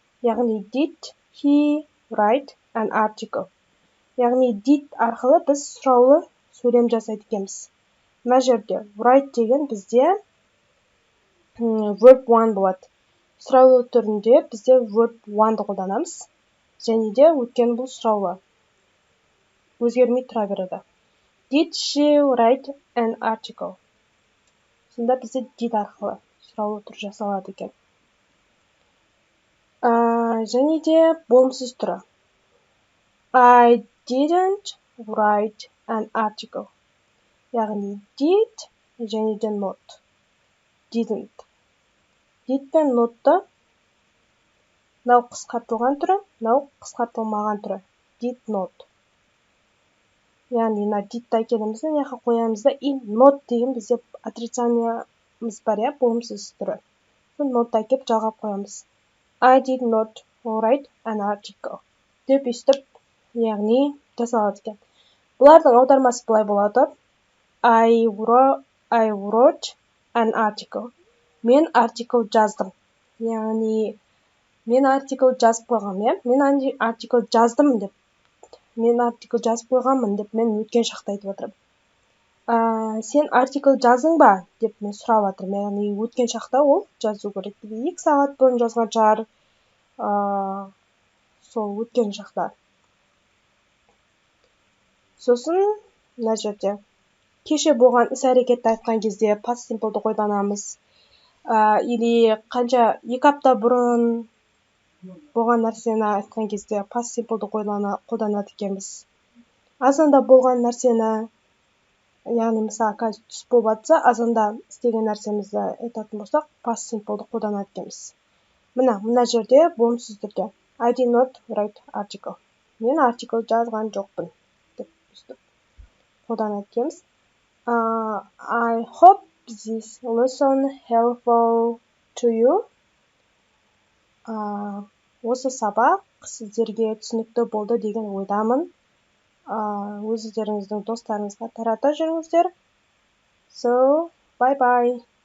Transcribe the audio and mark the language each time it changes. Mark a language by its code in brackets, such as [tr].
[en] Яғни did he write an article? [kk] Яғни did арқылы біз сұраулы сөйлем жасайды екенбіз. Мына жерде write деген бізде verb 1 болады. Сұраулы түрінде бізде verb 1-ды қолданамыз. Және де өткен бұл сұраулы. Өзгермей тұра береді. [en] Did she write an article? [kk] Сонда бізде did арқылы сұраулы түр жасалады екен. Және де болымсыз түрі. [en] I didn't write an article. [kk] Яғни did және де not. [en] Didn't. [kk] Did пен not'ты мынау қысқартылған түрі, мынау қысқартылмаған түрі. [en] Did not. [kk] Яғни мына did'ті әкелеміз, неға қоямызда, и not деген бізде отрицаниямыз бар, болымсыз түрі. Сол not'ты әкеп жалғап қоямыз. [en] I did not write an article. [kk] Деп естіп, яғни жасалады екен. Бұлардың аудармасы былай болады. [en] I wrote an article. [kk] Мен артикл жаздым. Яғни мен артикл жазып қойғанмын, мен артикл жаздым деп. Мен артикл жазып қойғанмын деп мен өткен шақта айтып отырмын. Сен артикл жаздың ба деп мен сұрап отырмын. Яғни өткен шақта ол жазу керек. 2 сағат бұрын жазған шығар. Сол өткен шақта. Сосын мына жерде кеше болған іс-әрекетті айтқан кезде past simple'ды қолданамыз. Или қанша 2 апта бұрын болған нәрсені айтқан кезде past simple'ды қолданады екенбіз. Азанда болған нәрсені, яғни мысалы қазір түс болып жатса, азанда істеген нәрсемізді айтатын болсақ, past simple'ды қолданады екенбіз. Мына жерде болымсыз түрде [en] I did not write article. [kk] Мен артикл жазған жоқпын деп өстіп қолданады екенбіз. [en] I hope this lesson helpful to you. [kk] Осы сабақ сіздерге түсінікті болды деген ойдамын. Өздеріңіздің достарыңызға тарата жүріңіздер. [en] So, bye bye.